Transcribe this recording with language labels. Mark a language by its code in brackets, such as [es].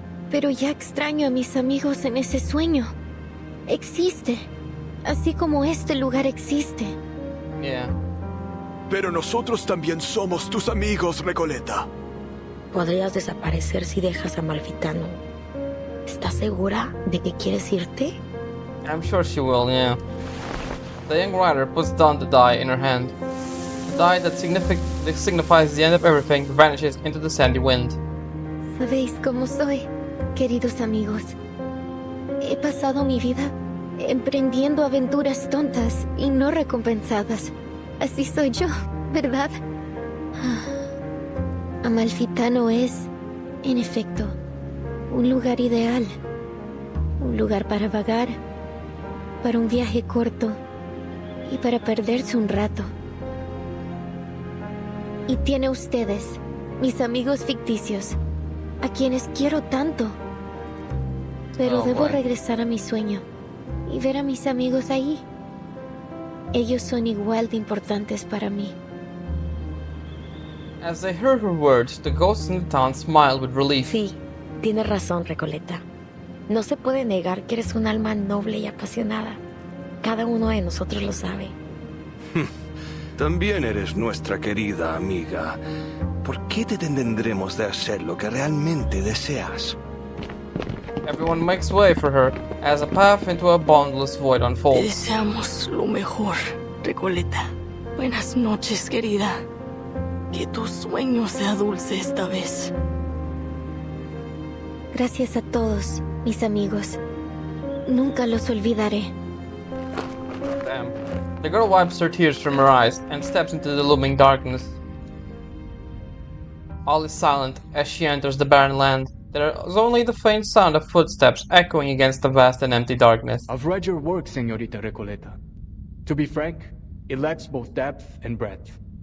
[es] Pero ya extraño a mis amigos en ese sueño. Existe. Así como este lugar existe. [en] Yeah. [es] Pero nosotros también somos tus amigos, Recoleta. Podrías desaparecer si dejas a Malfitano. ¿Estás segura de que quieres irte? [en] I'm sure she will, yeah. The young writer puts down the die in her hand. The die that signifies the end of everything vanishes into the sandy wind. [es] Sabéis cómo soy, queridos amigos. He pasado mi vida emprendiendo aventuras tontas y no recompensadas. Así soy yo, ¿verdad? Amalfitano es, en efecto, un lugar ideal. Un lugar para vagar, para un viaje corto y para perderse un rato. Y tiene ustedes, mis amigos ficticios, a quienes quiero tanto. Pero debo regresar a mi sueño y ver a mis amigos ahí. Ellos son igual de importantes para mí. [en] As they heard her words, the ghosts in the town smiled with relief. [es] Sí, tienes razón, Recoleta. No se puede negar que eres un alma noble y apasionada. Cada uno de nosotros lo sabe. También eres nuestra querida amiga. ¿Por qué te tendremos de hacer lo que realmente deseas? [en] Everyone makes way for her as a path into a boundless void [es] Te [en] unfolds. [es] deseamos lo mejor, Recoleta. Buenas noches, querida. Que tu sueño sea dulce esta vez. Gracias a todos, mis amigos. Nunca los olvidaré. [en] Damn. The girl wipes her tears from her eyes and steps into the looming darkness. All is silent as she enters the barren land. There is only the faint sound of footsteps echoing against the vast and empty darkness. I've read your work, Señorita Recoleta. To be frank, it lacks both depth and breadth.